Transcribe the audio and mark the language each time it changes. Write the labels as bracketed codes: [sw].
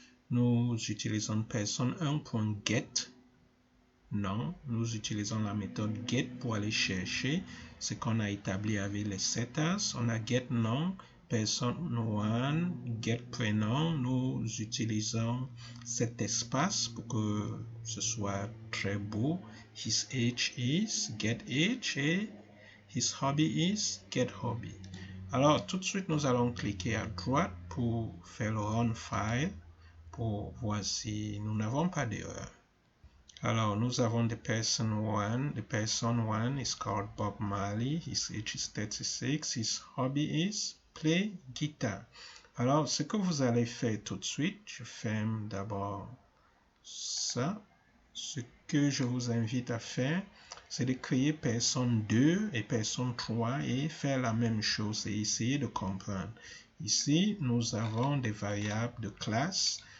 [fr] Nous utilisons person 1.get. Non, nous utilisons la méthode get pour aller chercher ce qu'on a établi avec les setters. On a get nom, person 1, get prénom. Nous utilisons cet espace pour que ce soit très beau. [en] His age is get age et his hobby is get hobby. [fr] Alors, tout de suite, nous allons cliquer à droite pour faire le run file pour voir si nous n'avons pas d'erreur. Alors, nous avons [en] the person 1. The person 1 is called Bob Marley. His age is 36. His hobby is play guitar. [fr] Alors, ce que vous allez faire tout de suite, je ferme d'abord ça. Ce que je vous invite à faire, c'est de créer personne 2 et personne 3 et faire la même chose et essayer de comprendre. Ici, nous avons des variables de classe.